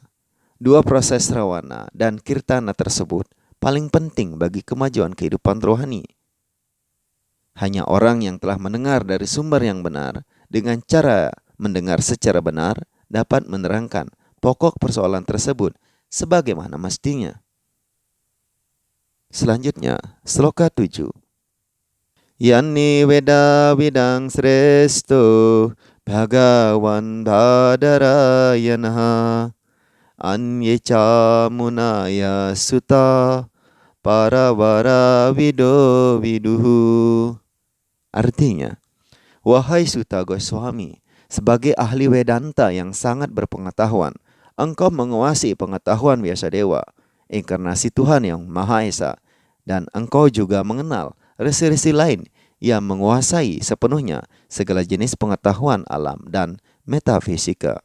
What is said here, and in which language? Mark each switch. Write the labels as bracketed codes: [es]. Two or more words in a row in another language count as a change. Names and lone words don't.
[id] Dua proses Srawana dan Kirtana tersebut paling penting bagi kemajuan kehidupan rohani. Hanya orang yang telah mendengar dari sumber yang benar dengan cara mendengar secara benar dapat menerangkan pokok persoalan tersebut sebagaimana mestinya. Selanjutnya, sloka 7. [sa] Yanni Veda Vidang Sresto Bhagawan Badarayana Anyeca Munaya Sutta Paravara Vido Viduhu. [id] Artinya, wahai Sutta Goswami, sebagai ahli Vedanta yang sangat berpengetahuan, engkau menguasai pengetahuan Vyasadeva, inkarnasi Tuhan yang Maha Esa, dan engkau juga mengenal resi-resi lain yang menguasai sepenuhnya segala jenis pengetahuan alam dan metafisika.